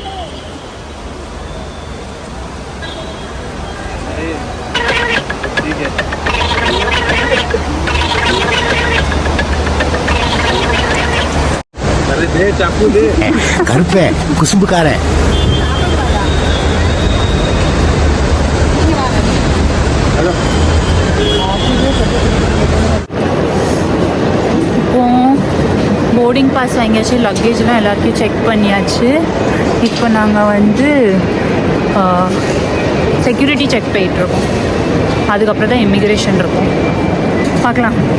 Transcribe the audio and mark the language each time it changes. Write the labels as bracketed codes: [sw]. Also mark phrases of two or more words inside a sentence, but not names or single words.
[hi] ठीक है, दे चाकू दे। घर पे कुसुम्बकार है। हेलो, [en] boarding pass [ta] வாங்கியாச்சு, லக்கேஜ்லாம் எல்லாருக்கும் செக் பண்ணியாச்சு. இப்போ நாங்கள் வந்து [en] security check [ta] போயிட்டுருக்கோம். அதுக்கப்புறம் தான் இமிக்ரேஷன் இருக்கும், பார்க்கலாம்.